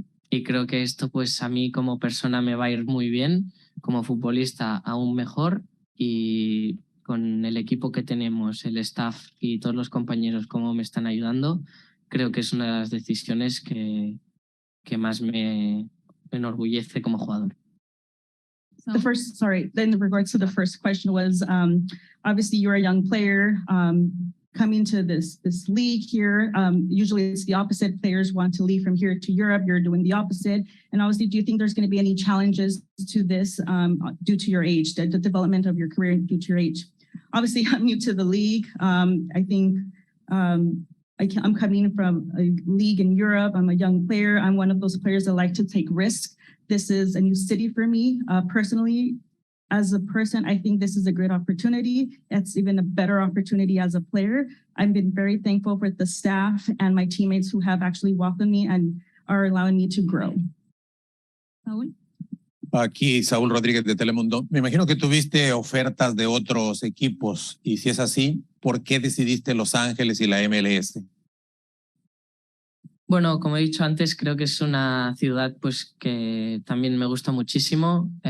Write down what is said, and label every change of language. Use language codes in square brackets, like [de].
[es] y creo que esto pues a mí como persona me va a ir muy bien, como futbolista aún mejor y con el equipo que tenemos, el staff y todos los compañeros cómo me están ayudando, creo que es una de las decisiones que más me enorgullece como jugador. [en] The first, sorry, in regards to the first question was, obviously you're a young player, coming to this league here. Usually it's the opposite. Players want to leave from here to Europe. You're doing the opposite. And obviously, do you think there's going to be any challenges to this due to your age, the development of your career due to your age? Obviously, I'm new to the league. I think I'm coming from a league in Europe. I'm a young player. I'm one of those players that like to take risks. This is a new city for me. Personally, as a person, I think this is a great opportunity. It's even a better opportunity as a player. I've been very thankful for the staff and my teammates who have actually welcomed me and are allowing me to grow. [es] Saúl. Aquí Saúl Rodríguez de Telemundo. Me imagino que tuviste ofertas de otros equipos y si es así, ¿por qué decidiste Los Ángeles y la MLS? Bueno, como he dicho antes, creo que es una ciudad pues, que también me gusta muchísimo.